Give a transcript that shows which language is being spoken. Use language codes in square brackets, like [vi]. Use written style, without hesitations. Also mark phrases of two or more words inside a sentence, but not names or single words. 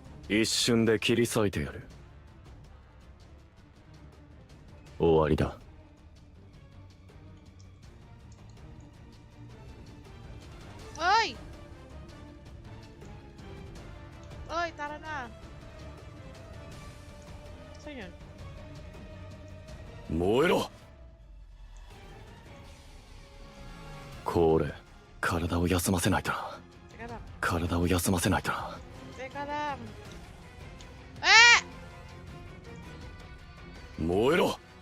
[ja] 一瞬で切り裂いてやる。終わりだ。 [tl] Oy! Oy, tara na. Saan yun? [ja] 燃えろ。これ、体を休ませないとな。 [tl] Teka lang. [ja] 体を休ませないとな。 [tl] Teka lang. [ja] 燃えろ。